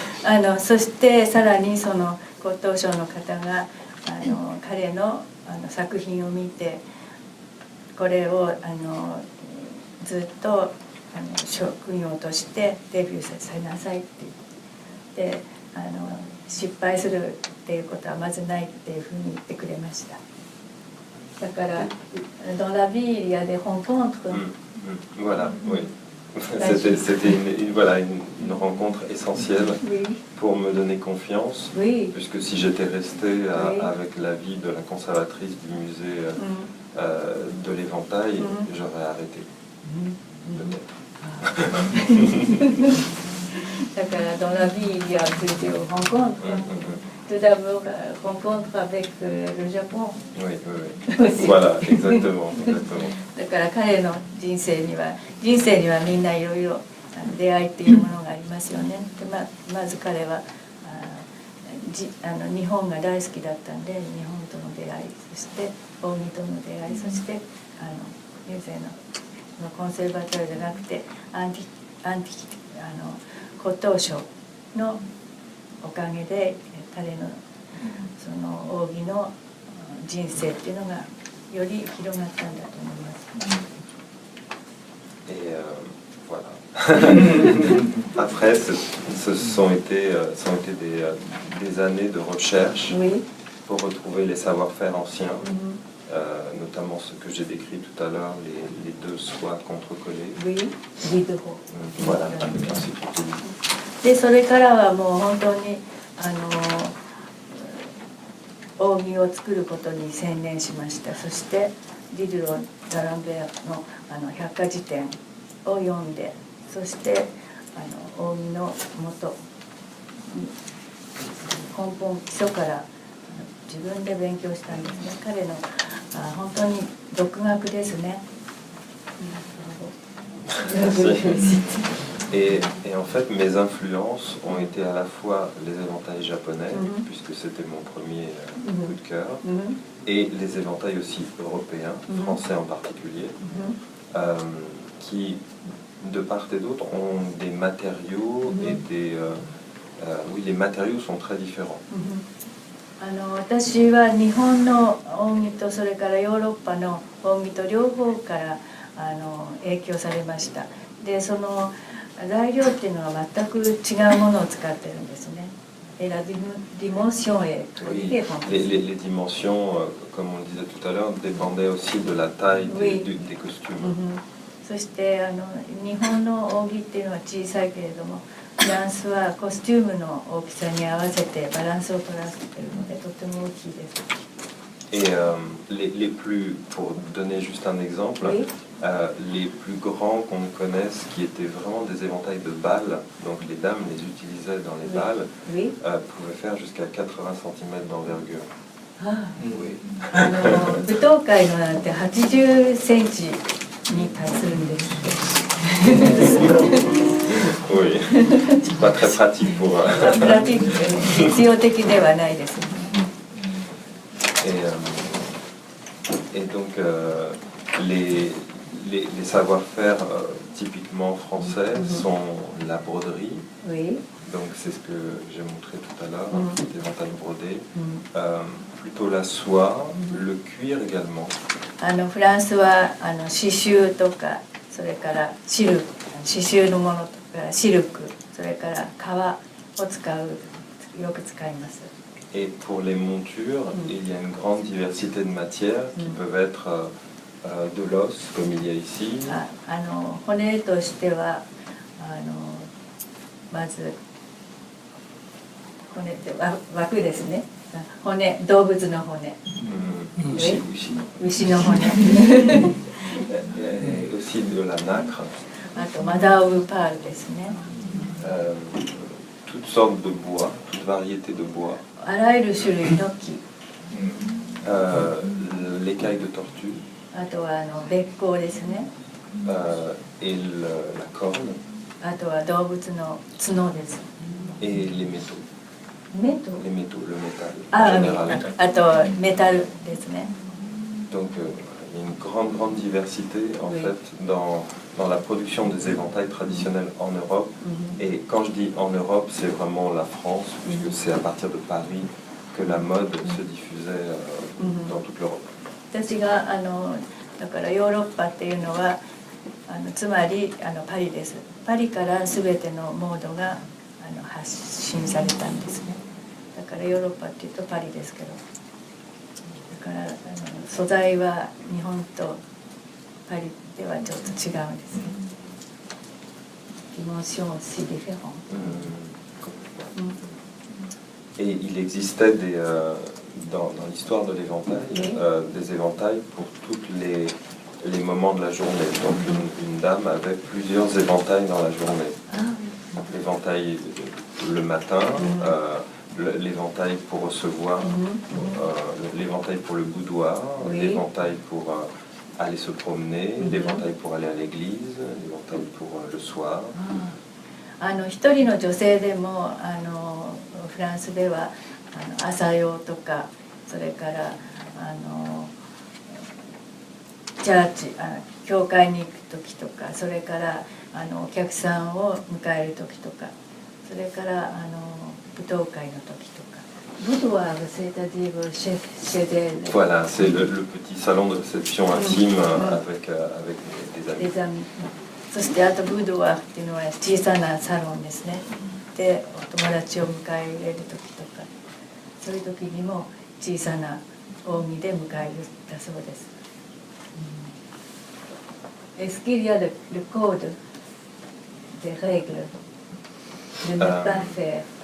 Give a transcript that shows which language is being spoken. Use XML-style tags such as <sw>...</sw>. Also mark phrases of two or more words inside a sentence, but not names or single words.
<ja>そしてさらにその骨董商の方が彼の作品を見てこれをずっと職業としてデビューさせなさいって言って失敗するっていうことはまずないっていうふうに言ってくれました。</ja> <fr>だから dans la vie il y a des rencontres. Voilà, oui. C'était une rencontre essentielle pour me donner confiance, puisque si j'étais resté avec l'avis de la conservatrice du musée de l'éventail, j'aurais arrêté, peut-être. だから dans la vie il y a plusieurs rencontres. Tout d'abord rencontre avec le Japon. Oui, voilà, exactement.</fr> <ja>だから彼の人生にはみんないろいろ出会いっていうものがありますよね。でまず彼は日本が大好きだったんで日本との出会いそして近江との出会いそしてミューゼのコンセルバトルじゃなくて骨董商のおかげで彼のその扇の人生っていうのがより広がったんだと思います。</ja> <fr>Et voilà. Après, ce sont été des années de recherche pour retrouver les savoir-faire anciens, notamment ce que j'ai décrit tout à l'heure, les deux soies contre-collées. Voilà, avec l'insécurité.</fr> <ja>でそれからはもう本当に扇を作ることに専念しました。そしてディドゥロ・ダランベアの百科事典を読んでそして扇の元根本基礎から自分で勉強したんですね。彼の本当に独学ですね。</ja> <fr>Et en fait, mes influences ont été à la fois les éventails japonais, puisque c'était mon premier coup de cœur, et les éventails aussi européens, français en particulier, qui, de part et d'autre, ont des matériaux et oui, les matériaux sont très différents.</fr> <ja>私は日本の扇とそれからヨーロッパの扇と両方から影響されました。でその材料っていうのは全く違うものを使ってるんですね。</ja> <fr>Et la dimension est les dimensions, comme on le disait tout à l'heure, dépendaient aussi de la taille des costumes.</fr> <ja>そして日本の扇っていうのは小さいけれどもフランスはコスチュームの大きさに合わせてバランスを取らせているのでとても大きいです。</ja> <fr>Et les plus, pour donner juste un exemple, les plus grands qu'on connaisse, qui étaient vraiment des éventails de balles, donc les dames les utilisaient dans les balles, pouvaient faire jusqu'à 80 cm d'envergure. Oui.</fr> <ja>舞踏会のなんて80センチに達するんです。</ja> <fr>Oui, c'est pas très pratique pour. pratique,</fr> <ja>実用的ではないです。</ja> <fr>Et donc les savoir-faire typiquement français sont la broderie. Donc c'est ce que j'ai montré tout à l'heure, l'éventail brodé. Plutôt la soie, le cuir également.</fr> <ja>フランスは刺繍とかそれから刺繍のものとかシルクそれから革をよく使います。</ja> <fr>Et pour les montures, il y a une grande diversité de matières qui peuvent être de l'os, comme il y a ici.</fr> <ja>骨としてはまず骨って枠ですね。骨、動物の骨。牛の骨。</ja> <fr>Et aussi de la nacre.</fr> <ja>あと</ja> <en>mother of pearl</en> <ja>ですね。</ja> <fr>Toutes sortes de bois, toute variété de bois.</fr> <ja>あらゆる種類の木。</ja> <fr>L'écaille de tortue.</fr> <ja>あとはべっ甲ですね。</ja> <fr>Et la corne.</fr> <ja>あとは動物の角です。</ja> <fr>Et les métaux. Les métaux, le métal.</fr> <ja>あとメタルですね。</ja> <fr>Donc une grande diversité en fait dans la production des éventails traditionnels en Europe. Et quand je dis en Europe, c'est vraiment la France, puisque c'est à partir de Paris que la mode se diffusait dans toute l'Europe.</fr> <ja>私がだからヨーロッパっていうのはつまりパリです。パリから全てのモードが発信されたんですね。だからヨーロッパっていうとパリですけど、だから素材は日本とパリではちょっと違うんですね。</ja> <fr>Dimension aussi différente. Et il existait dans l'histoire de l'éventail, des éventails pour tous les moments de la journée. Donc une dame avait plusieurs éventails dans la journée. Donc l'éventail le matin, l'éventail pour recevoir, l'éventail pour le boudoir, l'éventail pour aller se promener, l'éventail pour aller à l'église, l'éventail pour le soir.</fr> <ja>一人の女性でもフランスでは朝用とか、それからチャーチ教会に行く時とか、それからお客さんを迎える時とか、それから舞踏会の時とか。</ja> <fr>Boudoir, c'est-à-dire chez elle. Voilà, c'est le petit salon de réception intime avec des amis.</fr> <ja>そしてあとブードワーっていうのは小さなサロンですね。でお友達を迎え入れる時とか、そういう時にも小さな扇で迎えるだそうです。</ja> <fr>Est-ce qu'il y a le code des règles de ne pas faire</fr>